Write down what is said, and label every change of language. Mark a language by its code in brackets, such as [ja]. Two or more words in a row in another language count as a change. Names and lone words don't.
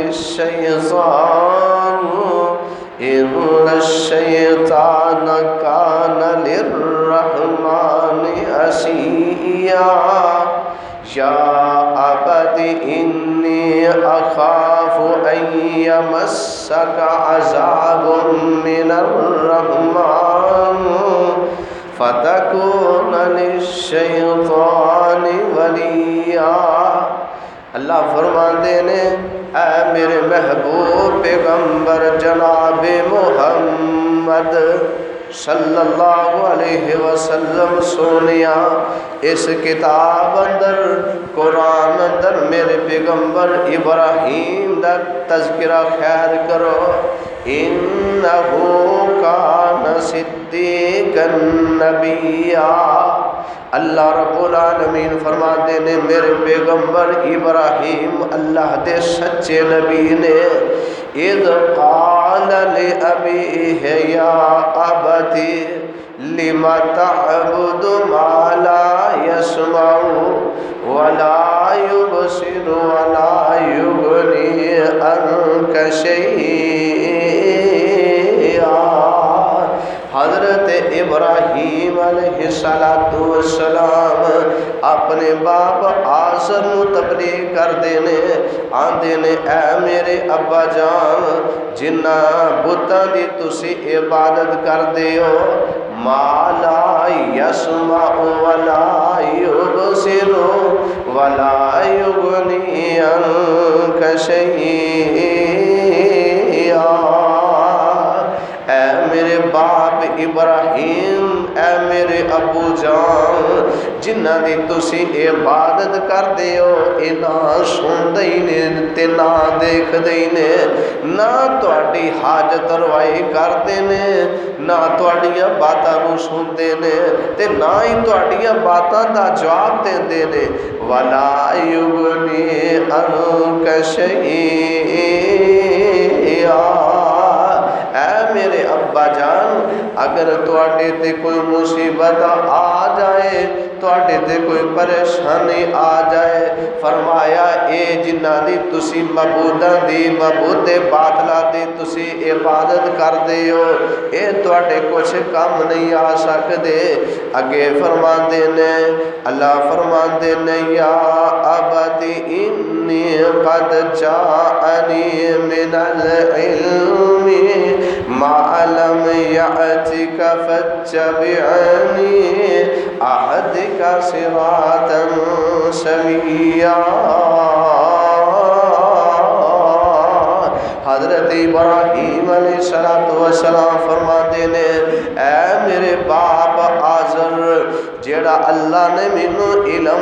[ar] الشیطان ان الشیطان کان للرحمن عصیا یا ابت انی اخاف ان یمسک عذاب من الرحمن فتکون للشیطان ولیا۔ [pa] اللہ فرماتے ہیں اے میرے محبوب پیغمبر جناب محمد [ar] صلی اللہ علیہ وسلم [pa] سونیا، اس کتاب اندر قرآن اندر میرے پیغمبر ابراہیم دا تذکرہ خیر کرو۔ [ar] انہو کان صدیقا نبیا، اللہ رب العالمین فرماتے [pa] ہیں میرے پیغمبر ابراہیم اللہ دے سچے نبی نے [ar] اذ قال لأبیہ یا ابتی لم تعبد ما لا يسمع ولا يبصر ولا يغني عنك شيئا۔ [pa] حضرت ابراہیم علیہ السلام اپنے باپ آزر نو تبلیغ کر دینے آندے نے اے میرے ابا جان جنہ بتاں دی تسی عبادت کر دیو [ar] ما لا یسمع ولا یبصر ولا یغنی عنک شیئا۔ [pa] اے میرے باپ ابراہیم، اے میرے ابو جان جنہ دی تسی عبادت کر دیو اے نہ سن دئی نے تے نہ دیکھ دئی نے، نہ تواڈی حاجت روائی کردے نے، نہ تواڈیاں باتاں نو سندے نے تے نہ ہی تواڈیاں باتاں دا جواب دیندے نے۔ [ar] ولا یغنی عنک شیئا، [pa] اے میرے ابا جان اگر تواڈے تے کوئی مصیبت آ جائے، تواڈے تے کوئی پریشانی آ جائے، فرمایا اے جنہ دی تسی معبوداں دی معبود باطلاں دی تسی عبادت کر دیو اے تواڈے کچھ کم نہیں آ سکدے۔ اگے فرماندے نے اللہ فرماندے نے [ar] یا ابتی انی قد جاءنی من العلم ما لم یأتک فاتبعنی اہدک صراطا سویا۔ [pa] حضرت ابراہیم علیہ السلام فرماتے نے اے میرے باپ آزر جیڑا اللہ نے مینو علم